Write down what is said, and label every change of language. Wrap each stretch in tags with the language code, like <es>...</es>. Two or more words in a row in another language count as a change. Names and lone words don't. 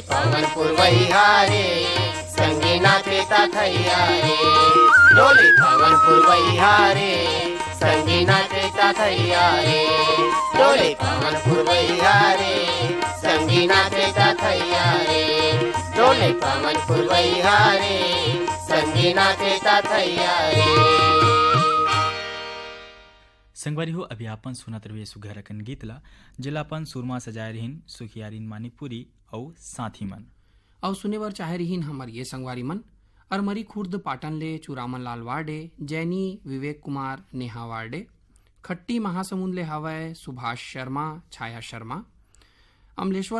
<hne>पवन पुरवैया रे संगी नाचे ता थैया रे डोले पवन पुरवैया रे संगी नाचे ता थैया रे डोले पवन पुरवैया रे संगी नाचे ता थैया रे डोले पवन पुरवैया रे संगी नाचे ता थैया रे। संगवारी हो अभी आपन सुनत रहे सुघरकन गीतला जिलापन सुरमा सजाय रहीन सुखियारीन मानिकपुरी और साथी मन और सुने बर चाहे रहीन हमर ये संगवारी मन अरमरी खुर्द पाटन ले चुरामन लाल वार्डे जैनी विवेक कुमार नेहा वार्डे खट्टी महासमुंद ले हवय सुभाष शर्मा छाया शर्मा अमलेश्वर</hne>